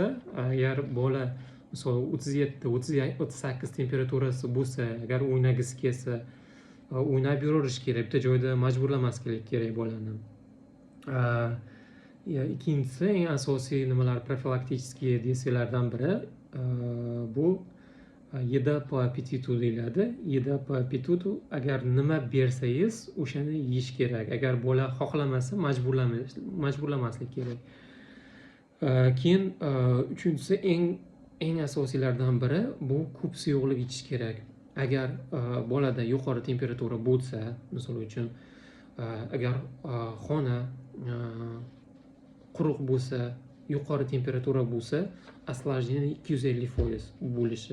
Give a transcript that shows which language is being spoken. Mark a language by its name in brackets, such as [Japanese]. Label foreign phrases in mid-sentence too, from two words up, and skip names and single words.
[Uzbek] Agar bola misol 37-38 temperaturasi bo'lsa, agar o'ynagisi kelsa, o'ynab yuraverish kerak. Bitta joyda majburlamaslik kerak bolani. Ikkinchisi, eng asosiy nimalar profilaktik desiyalardan biri bu [Russian] еда по аппетиту [Uzbek] deyiladi. [Russian] Еда по аппетиту, [Uzbek] agar nima bersangiz, o'shani yeyish kerak. Agar bola xohlamasa, majburlamaslik kerak. Keyin uchinchisi, eng asosiylardan biri bu ko'p suyuqlik ichish kerak. Agar bolada yuqori temperatura bo'lsa, misol uchun agar xona quruq bo'lsa, yuqori temperatura bo'lsa, осложнение 250% bo'lishi.